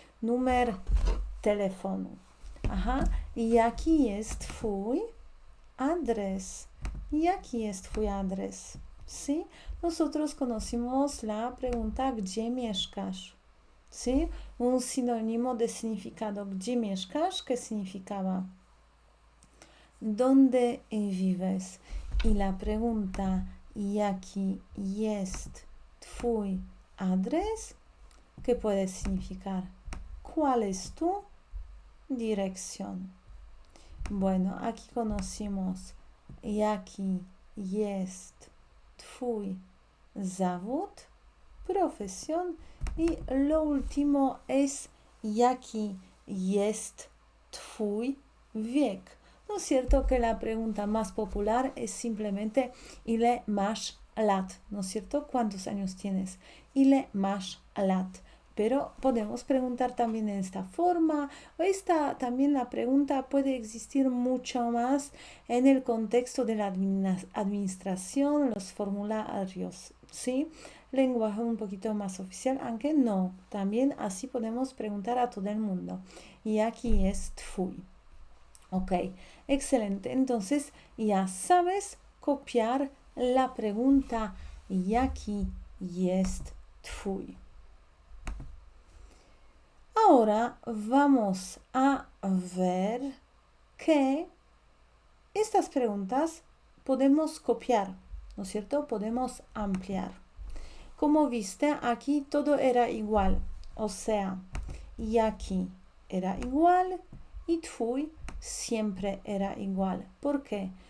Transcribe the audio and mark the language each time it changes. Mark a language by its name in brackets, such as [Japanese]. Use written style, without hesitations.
[Spanish] Número teléfono. Ajá. Y aquí [Polish] jest twój adres. [Spanish] Y aquí [Polish] jest twój adres. [Spanish] ¿Sí? Nosotros conocimos la pregunta [Polish] ¿gdzie mieszkasz? [Spanish] ¿Sí? Un sinónimo de significado [Polish] ¿gdzie mieszkasz? [Spanish] ¿Qué significaba? ¿Dónde vives? Y la pregunta [Polish] ¿jaki jest twój adres? [Spanish] ¿Qué puede significar? ¿Cuál es tu dirección? Bueno, aquí conocimos [Polish] jaki jest twój zawód, [Spanish] profesión, y lo último es [Polish] jaki jest twój wiek. [Spanish] ¿No es cierto que la pregunta más popular es simplemente [Polish] ile masz lat? [Spanish] ¿No es cierto? ¿Cuántos años tienes? [Polish] Ile masz lat. [Spanish] Pero podemos preguntar también en esta forma. También la pregunta puede existir mucho más en el contexto de la administración, los formularios, ¿sí? Lenguaje un poquito más oficial, aunque no. También así podemos preguntar a todo el mundo. [Polish] Jaki jest twój? Ok, excelente. [Spanish] Entonces ya sabes copiar la pregunta [Polish] jaki jest twój. [Spanish] Ahora vamos a ver que estas preguntas podemos copiar, ¿no es cierto? Podemos ampliar. Como viste, aquí todo era igual. O sea, jaki era igual y twój siempre era igual. ¿Por qué?